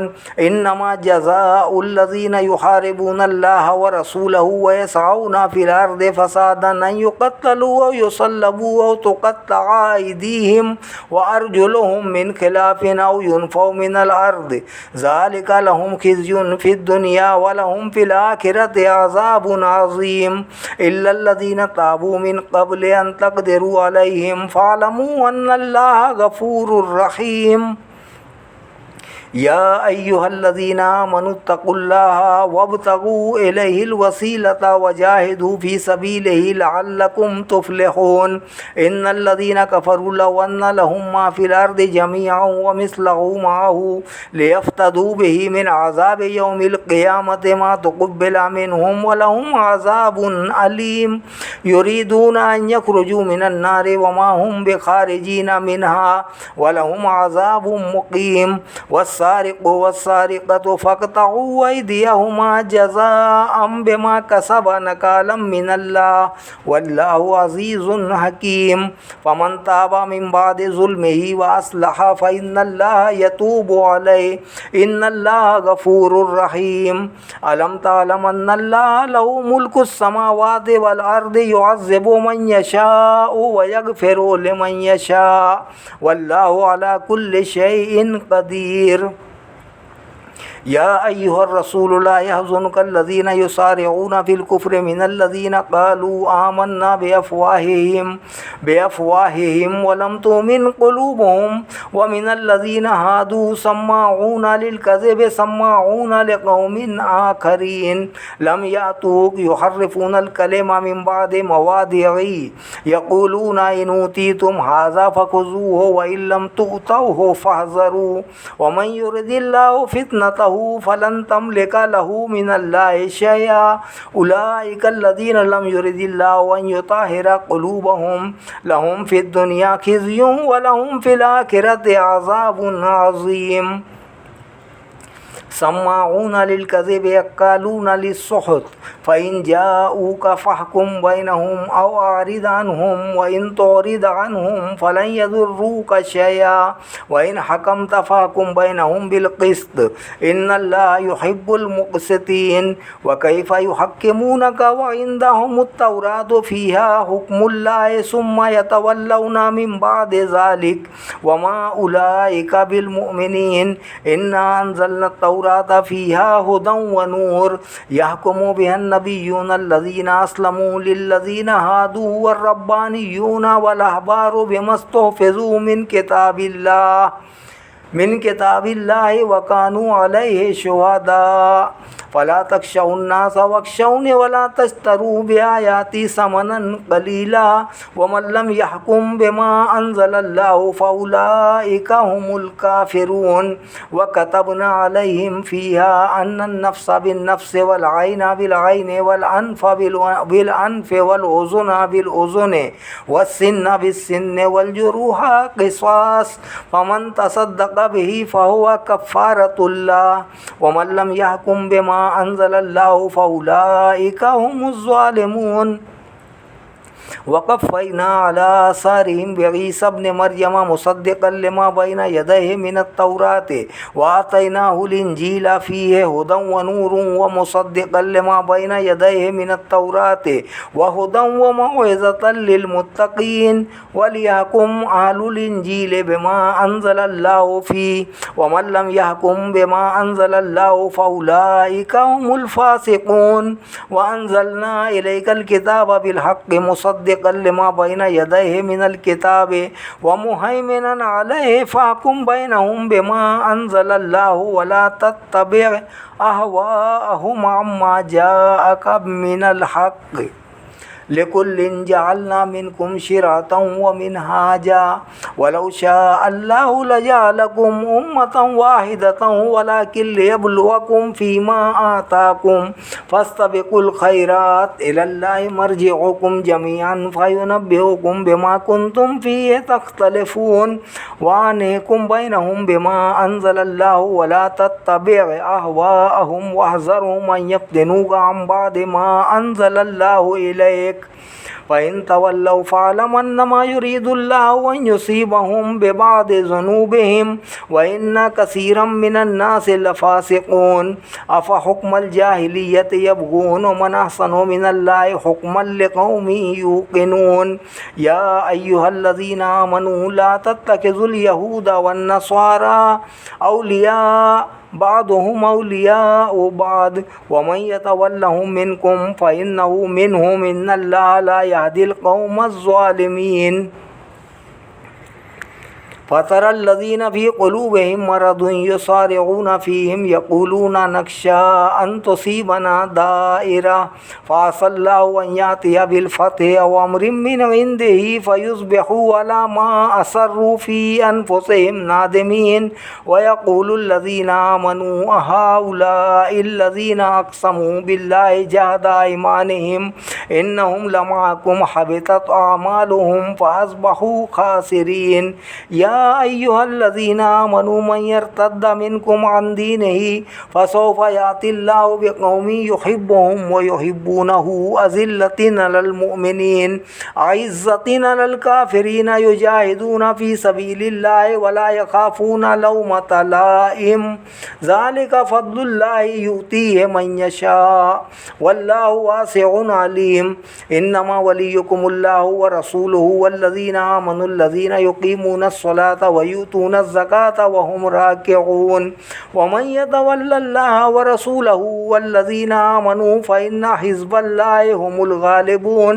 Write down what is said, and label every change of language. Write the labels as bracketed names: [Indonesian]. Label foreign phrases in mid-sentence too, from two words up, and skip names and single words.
[Arabic] إنما جزاء الذين يحاربون الله ورسوله ويسعون في الأرض فسادا أن يقتلوا أو يصلبوا أو تقطع أيديهم وأرجلهم من خلاف أو ينفوا من الأرض ذلك لهم خزي في الدنيا ولهم في الآخرة عذاب عظيم. إلا الذين تابوا من قبل أن تقدروا عليهم فاعلموا أن الله غفور رحيم. يا أيها الذين آمنوا اتقوا الله وابتغوا إليه الوسيلة وجاهدوا في سبيله لعلكم تفلحون. إن الذين كفروا لو أن لهم ما في الأرض جميعا ومثله معه ليفتدوا به من عذاب يوم القيامة ما تقبل منهم ولهم عذاب أليم. يريدون أن يخرجوا من النار وما هم بخارجين منها ولهم عذاب مقيم. والسارق والسارقة فاقطعوا أيديهما جزاء بما كسبا نكالا من الله والله عزيز حكيم. فمن تاب من بعد ظلمه وأصلح فإن الله يتوب عليه إن الله غفور رحيم. ألم تعلم أن الله له ملك السماوات والأرض يعذب من يشاء ويغفر لمن يشاء والله على كل شيء قدير. يا أيها الرسول لا يحزنك الذين يسارعون في الكفر من الذين قالوا آمنا بأفواههم ولم تؤمن قلوبهم ومن الذين هادوا سماعون للكذب سماعون لقوم آخرين لم يأتوك يحرفون الكلم من بعد مواضعه يقولون إن أوتيتم هذا فخذوه وإن لم تؤتوه فاحذروا ومن يرد الله فتنته فلن تملك له من الله شيئا أولئك الذين لم يرد الله أن يطهر قلوبهم لهم في الدنيا خزي ولهم في الآخرة عذاب عظيم. سماعون للكذب أكالون للسحت فإن جاءوك فاحكم بينهم أو أعرض عنهم وإن تعرض عنهم فلن يضروك شيئا وإن حكمت فاحكم بينهم بالقسط إن الله يحب المقسطين. وكيف يحكمونك وعندهم التوراة فيها حكم الله ثم يتولون من بعد ذلك وما أولئك بالمؤمنين. إنا أنزلنا التوراة فيها هدى ونور يحكم بها النبيون الذين أسلموا للذين هادوا والربانيون والأحبار بما استحفظوا من كتاب الله وكانوا عليه شهداء. فلا تخشوا الناس واخشون ولا تشتروا بآياتي ثمنا قليلا ومن لم يحكم بما أنزل الله فأولئك هم الكافرون. وكتبنا عليهم فيها أن النفس بالنفس والعين بالعين والأنف بالأنف والأذن بالأذن والسن بالسن والجروح قصاص فمن تصدق به فهو كفارة له ومن لم يحكم بما أنزل الله فأولئك هم الظالمون. وقفينا على آثارهم بعيسى ابن مريم مصدقا لما بين يديه من التوراة وآتيناه الإنجيل فيه هدى ونور ومصدقا لما بين يديه من التوراة وهدى وموعظة للمتقين وليحكم أهل الإنجيل بما أنزل الله فيه ومن لم يحكم بما أنزل الله فأولئك هم الفاسقون. وأنزلنا إليك الكتاب بالحق مصدقا لما بين يديه من الكتاب ومهيمنا عليه فاحكم بينهم بما أنزل الله ولا تتبع أهواءهم عما جاءك من الحق لكل جعلنا منكم شرعة ومنهاجا ولو شاء الله لجعلكم أمة واحدة ولكن ليبلوكم في ما آتاكم فاستبقوا الخيرات إلى الله مرجعكم جميعا فينبئكم بما كنتم فيه تختلفون وأن احكم بينهم بما أنزل الله ولا تتبع أهواءهم واحذرهم أن يفتنوك عن بعض ما أنزل الله إليك فإن تولوا فاعلم أنما يريد الله أن يصيبهم ببعض ذنوبهم وإن كثيرا من الناس لفاسقون. أفحكم الجاهلية يبغون ومن أحسن من الله حكما لقوم يوقنون. يا أيها الذين آمنوا لا تتخذوا اليهود والنصارى أولياء بعضهم أولياء بعض ومن يتولهم منكم فإنه منهم إن الله لا يهدي القوم الظالمين. فترى الذين في قلوبهم مرض يسارعون فيهم يقولون نخشى أن تصيبنا دائرة فعسى الله أن يأتي بالفتح أو أمر من عنده فيصبحوا على ما أسروا في أنفسهم نادمين ويقول الذين آمنوا أهؤلاء الذين أقسموا بالله جهد أيمانهم إنهم لمعكم حبطت أعمالهم فأصبحوا خاسرين. يا أيها الذين آمنوا من يرتد منكم عن دينه فسوف يأتي الله بقوم يحبهم ويحبونه أذلة على المؤمنين أعزة على الكافرين يجاهدون في سبيل الله ولا يخافون لومة لائم ذلك فضل الله يؤتيه من يشاء والله واسع عليم. إنما وليكم الله ورسوله والذين آمنوا الذين يقيمون الصلاة ويؤتون الزكاة وهم راكعون ومن يتول الله ورسوله والذين آمنوا فإن حزب الله هم الغالبون.